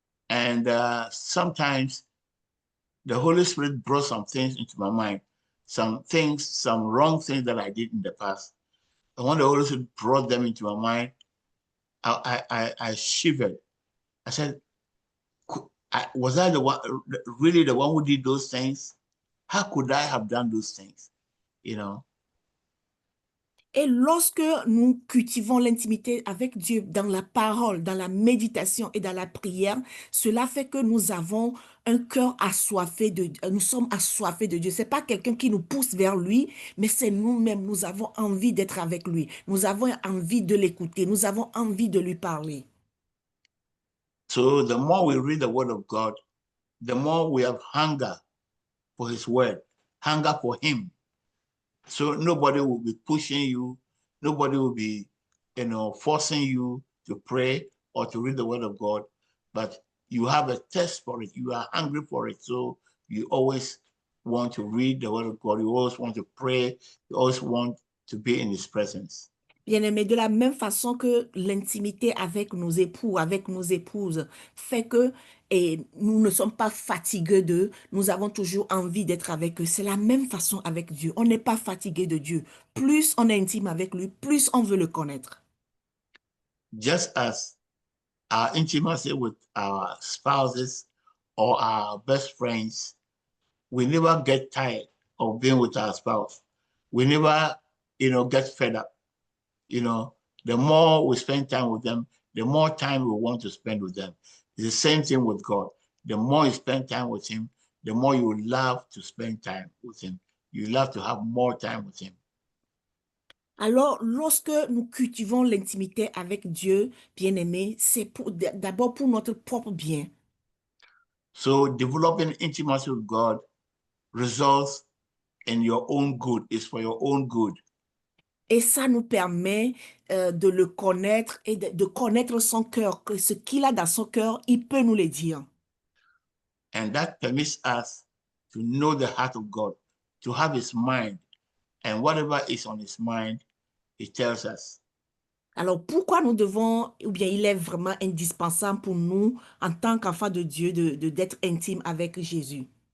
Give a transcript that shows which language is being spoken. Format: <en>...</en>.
<en>And sometimes the Holy Spirit brought some things into my mind, some wrong things that I did in the past. And when the Holy Spirit brought them into my mind, I shivered. I said, was I really the one who did those things? How could I have done those things?</en> <fr>Et lorsque nous cultivons l'intimité avec Dieu dans la parole, dans la méditation et dans la prière, cela fait que nous avons un cœur assoiffé nous sommes assoiffés de Dieu. C'est pas quelqu'un qui nous pousse vers lui, mais c'est nous-mêmes. Nous avons envie d'être avec lui. Nous avons envie de l'écouter. Nous avons envie de lui parler.</fr> <en>So the more we read the word of God, the more we have hunger for his word, hunger for him. So nobody will be pushing you. Nobody will be, forcing you to pray or to read the word of God, but you have a thirst for it. You are hungry for it. So you always want to read the word of God. You always want to pray. You always want to be in his presence.</en> <fr>Bien-aimés, de la même façon que l'intimité avec nos époux, avec nos épouses, fait que nous ne sommes pas fatigués d'eux, nous avons toujours envie d'être avec eux. C'est la même façon avec Dieu. On n'est pas fatigué de Dieu. Plus on est intime avec lui, plus on veut le connaître.</fr> <en>Just as our intimacy with our spouses or our best friends, we never get tired of being with our spouse. We never, get fed up. The more we spend time with them, the more time we want to spend with them. It's the same thing with God. The more you spend time with him, the more you love to spend time with him. You love to have more time with him.</en> <fr>Alors, lorsque nous cultivons l'intimité avec Dieu, bien-aimé, c'est d'abord pour notre propre bien.</fr> <en>So developing intimacy with God results in your own good. It's for your own good.</en> <fr>Et ça nous permet de le connaître et de connaître son cœur, que ce qu'il a dans son cœur, il peut nous le dire.</fr> <en>And that permits us to know the heart of God, to have his mind. And whatever is on his mind, he tells us.</en> <fr>Alors, pourquoi nous devons, ou bien il est vraiment indispensable pour nous, en tant qu'enfants de Dieu, d'être intime avec Jésus?</fr>